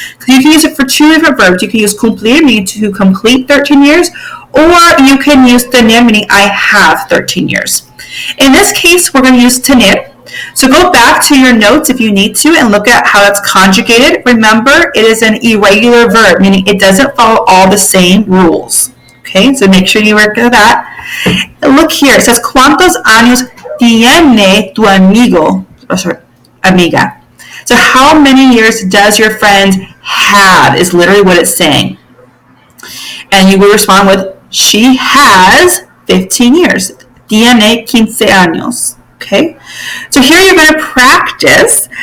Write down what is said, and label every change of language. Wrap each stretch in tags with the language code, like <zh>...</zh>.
<en>So you can use it for two different verbs. You can use cumplir, meaning to complete 13 years, or you can use tener, meaning I have 13 years. In this case, we're going to use tener. So go back to your notes if you need to and look at how it's conjugated. Remember, it is an irregular verb, meaning it doesn't follow all the same rules. Okay, so make sure you work at that. Look here, it says,</en> <es>¿Cuántos años tiene tu amigo?</es> <en>Oh, sorry, amiga. So how many years does your friend have is literally what it's saying. And you will respond with, she has 15 years.</en> <es>Tiene 15 años.</es> <en>Okay, so here you're going to practice.</en>